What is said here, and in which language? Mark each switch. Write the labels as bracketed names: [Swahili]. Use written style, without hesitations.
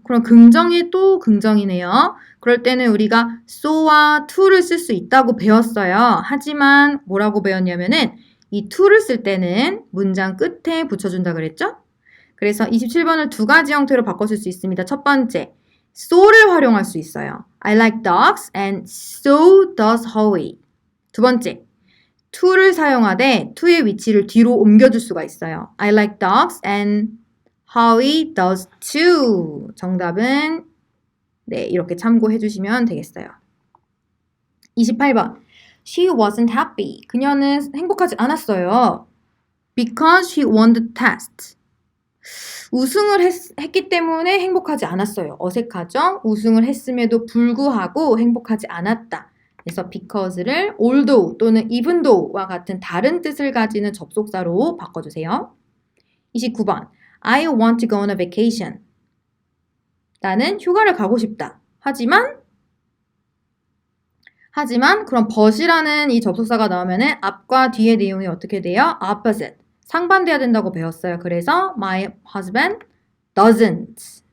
[Korean] 그럼 긍정이 또 긍정이네요. 그럴 때는 우리가 so와 to를 쓸 수 있다고 배웠어요. 하지만 뭐라고 배웠냐면은 이 to를 쓸 때는 문장 끝에 붙여준다 그랬죠? 그래서 27번을 두 가지 형태로 바꿔줄 수 있습니다. 첫 번째, so를 활용할 수 있어요. [English] I like dogs and so does Howie. [Korean] 두 번째, to를 사용하되 to의 위치를 뒤로 옮겨줄 수가 있어요. [English] I like dogs and Howie does too. [Korean] 정답은 네, 이렇게 참고해 주시면 되겠어요. [English] 28번. She wasn't happy. [Korean] 그녀는 행복하지 않았어요. [English] Because she won the test. [Korean] 우승을 했기 때문에 행복하지 않았어요. 어색하죠? 우승을 했음에도 불구하고 행복하지 않았다. 그래서 because를 although 또는 even though와 같은 다른 뜻을 가지는 접속사로 바꿔주세요. 29번. [English] I want to go on a vacation. [Korean] 나는 휴가를 가고 싶다. 하지만 그럼 but이라는 이 접속사가 나오면은 앞과 뒤의 내용이 어떻게 돼요? [English] opposite. [Korean] 상반돼야 된다고 배웠어요. 그래서 [English] my husband doesn't.